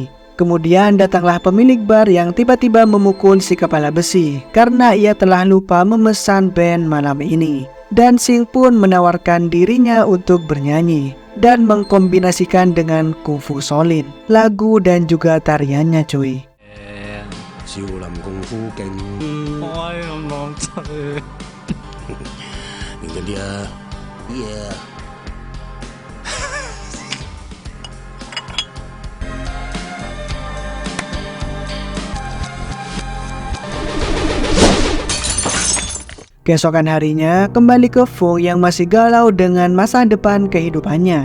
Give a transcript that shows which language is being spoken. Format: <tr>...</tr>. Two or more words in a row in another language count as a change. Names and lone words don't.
<id>Kemudian datanglah pemilik bar yang tiba-tiba memukul si kepala besi karena ia telah lupa memesan band malam ini. Dan Sing pun menawarkan dirinya untuk bernyanyi dan mengkombinasikan dengan kungfu Shaolin, lagu dan juga tariannya cuy.</id> <yue>少林功夫勁，我係咁浪仔，認真啲啊！ Yeah.</yue> <id>Keesokan harinya kembali ke Fung yang masih galau dengan masa depan kehidupannya.</id>